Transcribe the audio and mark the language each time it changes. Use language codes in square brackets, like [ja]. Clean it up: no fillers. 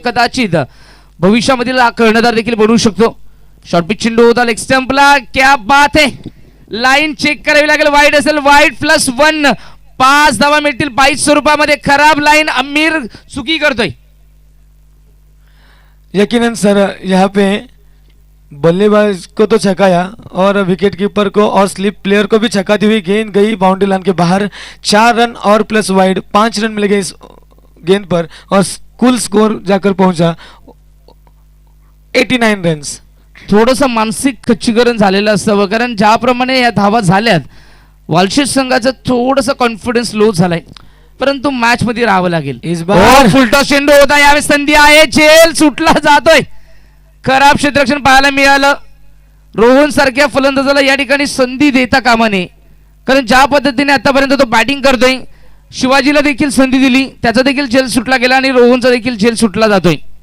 [mr] कदाचित भविष्यामधील कर्णधार देखील बनवू शकतो. शॉर्ट पिच चेंडू होता लेग स्टंपला. [hi] क्या बात है. [mr] लाईन चेक करावी लागेल. वाईड असेल, वाईड +1. 5 धावा मिळतील 22 स्वरूपामध्ये. खराब लाईन आमिर चुकी करतोय. [hi] यकीनन सर यहाँ पे बल्लेबाज को तो छकाया और विकेट कीपर को और स्लिप प्लेयर को भी छकाती हुई गेंद गई बाउंड्री लाइन के बाहर. 4 रन और प्लस वाइड 5 रन मिल गए इस गेंद पर और कुल स्कोर जाकर पहुंचा 89 रन्स. [mr] थोडंसं मानसिक खच्चीकरण झालेलं असावं कारण ज्याप्रमाणे या धावा झाल्यात वालशेज संघाचं थोडंसं कॉन्फिडन्स लो झालाय परंतु मॅच मध्ये राहावं लागेल. [hi] इस बार [mr] फुलटॉ चेंडू होता. यावेळेस संधी आहे. झेल सुटला जातोय. खराब क्षेत्ररक्षण पाहायला मिळालं. रोहन सारख्या फलंदाजाला या ठिकाणी संधी देता कामा नये कारण ज्या पद्धतीने आतापर्यंत तो बॅटिंग करतोय शिवाजीला देखील संधी दिली, त्याचा देखील झेल सुटला गेला आणि रोहनचा देखील झेल सुटला जातोय.